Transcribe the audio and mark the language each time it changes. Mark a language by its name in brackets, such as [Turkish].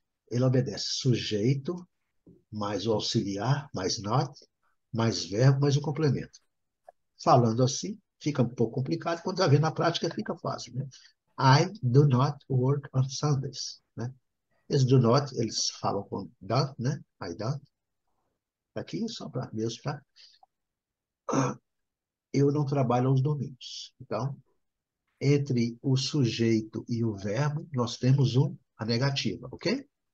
[Portuguese] Ele obedece sujeito mais o auxiliar, mais not, mais verbo, mais o complemento. Falando assim, fica um pouco complicado, quando vai ver na prática fica fácil, né? [English] I do not work on Sundays, né? [Portuguese] Esse do not, eles falam com don't, né? I don't. Aqui, só para mesmo, tá? Eu não trabalho aos domingos. Então, entre o sujeito e o verbo, nós temos a negativa, ok?